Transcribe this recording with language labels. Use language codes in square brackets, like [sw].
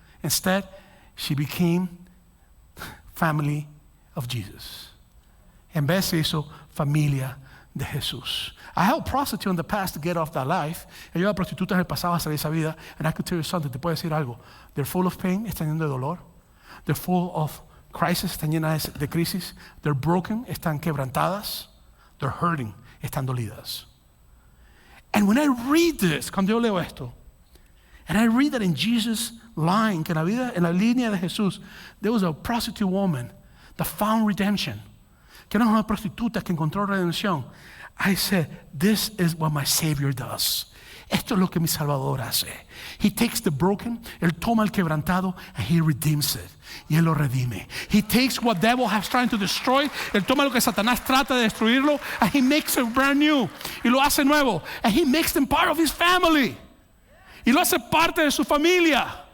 [en] Instead, she became family of Jesus. [es] En vez se hizo familia de Jesús. [en] I helped prostitutes in the past to get off that life. [es] He ayudado a prostitutas en el pasado a salir de esa vida. [en] And I could tell you something, [es] te puedo decir algo. [en] They're full of pain, [es] están llenos de dolor. [en] They're full of crisis, [es] están llenas de crisis. [en] They're broken, [es] están quebrantadas. [en] They're hurting, [es] están dolidas. [en] And when I read this, [es] cuando yo leo esto, [en] and I read that in Jesus' line, [es] que en la línea de Jesús, [en] there was a prostitute woman that found redemption. [es] Que era una prostituta que encontró redención. [en] I said, this is what my Savior does. [es] Esto es lo que mi Salvador hace. [en] He takes the broken, [es] Él toma el quebrantado, [en] and He redeems it. [es] Y Él lo redime. [en] He takes what devil has trying to destroy, [es] Él toma lo que Satanás trata de destruirlo, [en] and He makes it brand new. [es] Y lo hace nuevo. [en] And He makes them part of His family. [es] Y lo hace parte de su familia.